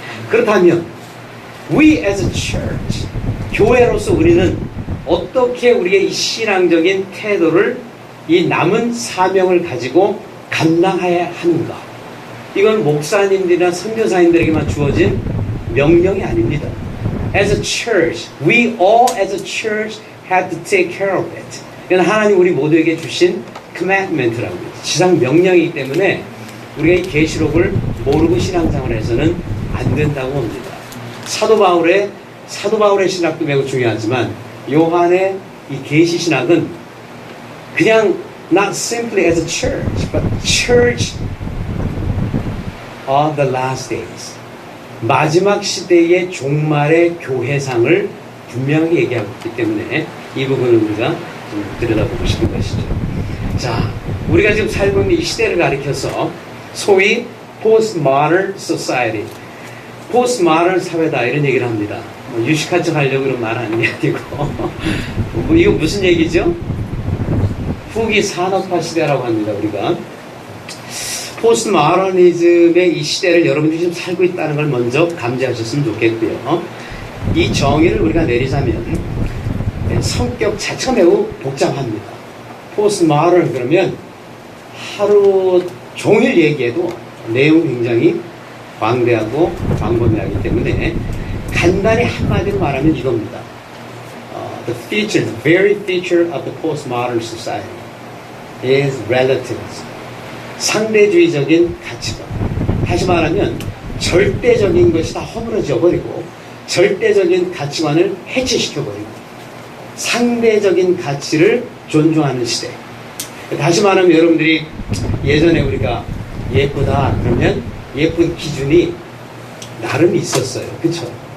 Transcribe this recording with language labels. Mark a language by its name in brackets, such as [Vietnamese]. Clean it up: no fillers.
[Korean] 그렇다면 [English] we as a church [Korean] 교회로서 우리는 어떻게 우리의 이 신앙적인 태도를 이 남은 사명을 가지고 감당해야 하는가? 이건 목사님들이나 선교사님들에게만 주어진 명령이 아닙니다. [English] As a church, we all as a church have to take care of it. [Korean] 이건 하나님 우리 모두에게 주신 commandment라고 해요. 지상 명령이기 때문에 우리가 이 계시록을 모르고 신앙생활을 해서는 안 된다고 봅니다. 사도 바울의 신학도 매우 중요하지만 요한의 이 계시 신학은 그냥 [English] not simply as a church, but church of the last days. [Korean] 마지막 시대의 종말의 교회상을 분명히 얘기하고 있기 때문에 이 부분을 우리가 좀 들여다보고 싶은 것이죠. 자, 우리가 지금 살고 있는 이 시대를 가리켜서 소위 postmodern society, postmodern 사회다 이런 얘기를 합니다. 유식한 척 하려고 그런 말 하는 게 아니고 이거 무슨 얘기죠? 후기 산업화 시대라고 합니다. 우리가 포스트모더니즘의 이 시대를 여러분들이 지금 살고 있다는 걸 먼저 감지하셨으면 좋겠고요. 이 정의를 우리가 내리자면 성격 자체가 매우 복잡합니다. 포스트모던 그러면 하루 종일 얘기해도 내용이 굉장히 광대하고 광범위하기 때문에 간단히 한마디로 말하면 이겁니다. [English] The feature, the very feature of the postmodern society is relativism. [Korean] 상대주의적인 가치관. 다시 말하면 절대적인 것이 다 허물어져 버리고 절대적인 가치관을 해체시켜 버리고 상대적인 가치를 존중하는 시대. 다시 말하면 여러분들이 예전에 우리가 예쁘다 그러면 예쁜 기준이 나름 있었어요. 그렇죠?